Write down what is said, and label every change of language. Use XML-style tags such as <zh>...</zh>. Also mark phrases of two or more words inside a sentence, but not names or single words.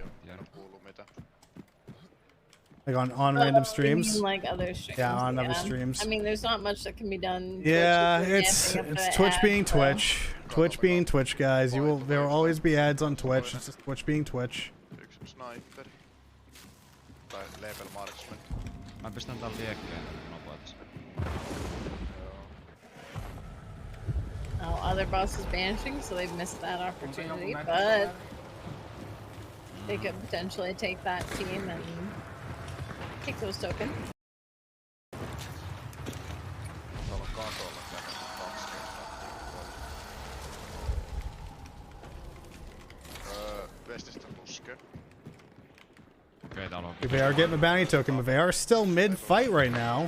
<en>Like on random streams? You mean like other streams? Yeah, on other streams. I mean, there's not much that can be done. Yeah, it's Twitch being Twitch. Twitch being Twitch, guys. There will always be ads on Twitch. It's just Twitch being Twitch.</en> <fi>Mä pistän tän liekkeen nopeasti.</fi> <en>Oh, other boss is banishing, so they've missed that opportunity, but they could potentially take that team and take those tokens. They are getting the bounty token, but they are still mid-fight right now.</en>